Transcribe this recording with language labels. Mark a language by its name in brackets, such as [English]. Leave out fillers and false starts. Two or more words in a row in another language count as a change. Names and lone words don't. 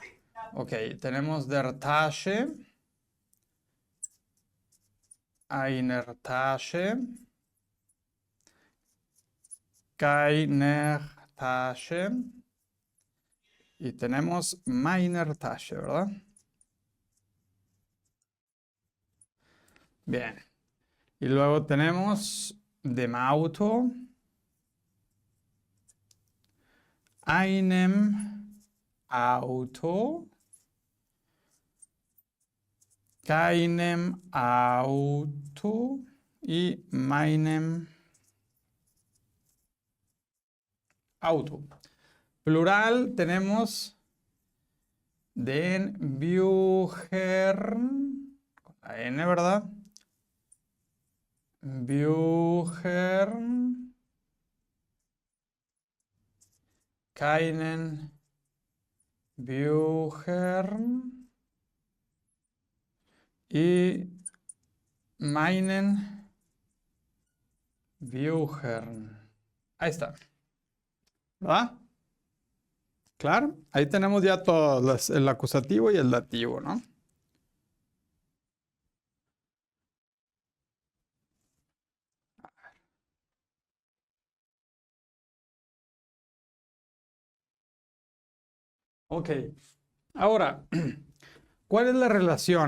[Spanish] Ok, tenemos [German] der Tasche, einer Tasche, keiner Tasche [Spanish] y tenemos [German] meiner Tasche, [Spanish] ¿verdad? Bien. Y luego tenemos [German] dem Auto, einem Auto, keinem Auto y meinem Auto. [Spanish] Plural tenemos [German] den Büchern, [Spanish] con la N, ¿verdad? [German] Büchern, keinen Büchern y meinen Büchern. [Spanish] Ahí está. ¿Verdad? Claro, ahí tenemos ya todos, el acusativo y el dativo, ¿no? Ok, ahora, ¿cuál es la relación?